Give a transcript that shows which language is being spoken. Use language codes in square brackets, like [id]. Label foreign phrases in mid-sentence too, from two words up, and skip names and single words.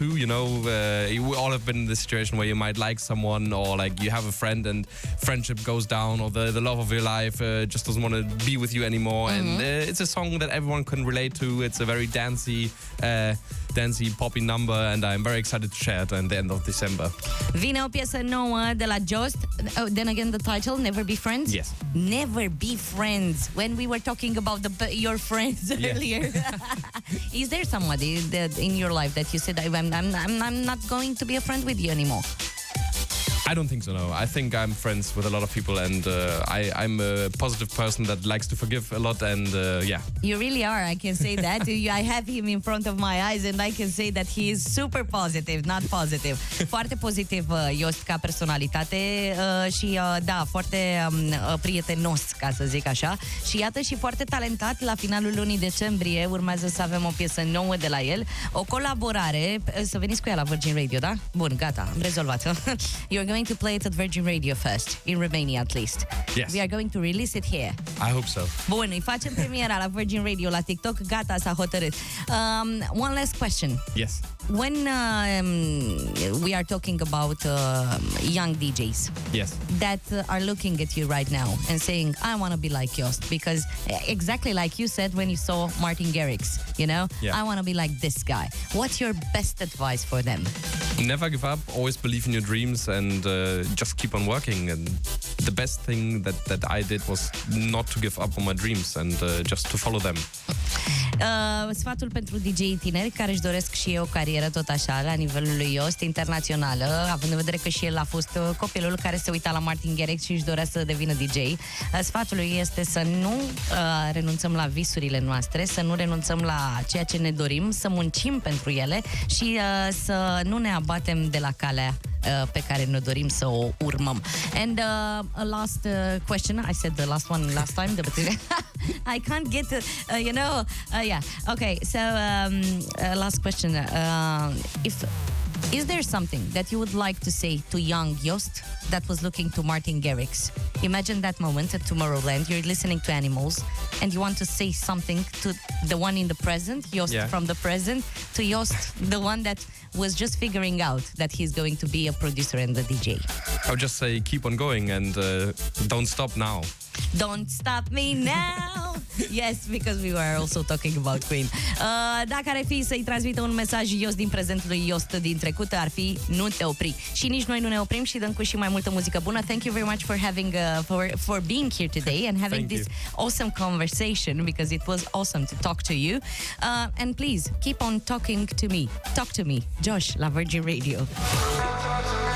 [en] We all have been in this situation where you might like someone, or like you have a friend and friendship goes down, or the love of your life just doesn't want to be with you anymore. And it's a song that everyone can relate to. It's a very dancey poppy number, and I'm very excited to share it at the end of December. [ro] Vine o piesă nouă de la JOST. [en] Then again, the title, Never Be Friends? Yes. Never Be Friends. When we were talking about your friends earlier. Is there somebody that in your life that you said, I'm not going to be a friend with you anymore? I don't think so, no. I think I'm friends with a lot of people, and I'm a positive person that likes to forgive a lot, and yeah. You really are, I can say that. I have him in front of my eyes and I can say that he is super positive, not positive. [ro] Foarte pozitiv JOST ca personalitate și da, foarte prietenos, ca să zic așa. Și iată, și foarte talentat. La finalul lunii decembrie urmează să avem o piesă nouă de la el, o colaborare. Să veniți cu ea la Virgin Radio, da? Bun, gata, am rezolvat. [en] You're going to play it at Virgin Radio first, in Romania at least. Yes. We are going to release it here. I hope so. [ro] Bun, îi facem premiera la Virgin Radio, la TicTalk, gata, s-a hotărât. [en] One last question. Yes. When we are talking about young DJs, yes, that are looking at you right now and saying, I want to be like JOST, because exactly like you said when you saw Martin Garrix, I want to be like this guy. What's your best advice for them? Never give up, always believe in your dreams, and just keep on working. And the best thing that I did was not to give up on my dreams and just to follow them. [ro] Sfatul pentru DJ-ii tineri care își doresc și o carieră tot așa la nivelul lui JOST internațională, având în vedere că și el a fost copilul care se uita la Martin Garrix și își dorea să devină DJ. Sfatul lui este să nu renunțăm la visurile noastre, să nu renunțăm la ceea ce ne dorim, să muncim pentru ele și să nu ne abatem de la calea pe care ne dorim să o urmăm. [en] And a last question. I said the last one last time, but I can't get yeah. Okay, so last question. Is there something that you would like to say to young JOST that was looking to Martin Garrix? Imagine that moment at Tomorrowland. You're listening to Animals and you want to say something to the one in the present, JOST from the present, to JOST, the one that was just figuring out that he's going to be a producer and a DJ. I would just say keep on going and don't stop now. Don't stop me now. Yes, because we were also talking about Queen. [ro] Dacă ar fi să-i transmită un mesaj JOST din prezentul lui JOST din trecut, ar fi nu te opri. Și nici noi nu ne oprim și dăm cu și mai multă muzică bună. [en] Thank you very much for having for being here today and having this awesome conversation, because it was awesome to talk to you. And please keep on talking to me. Talk to me, Josh, la Virgin Radio.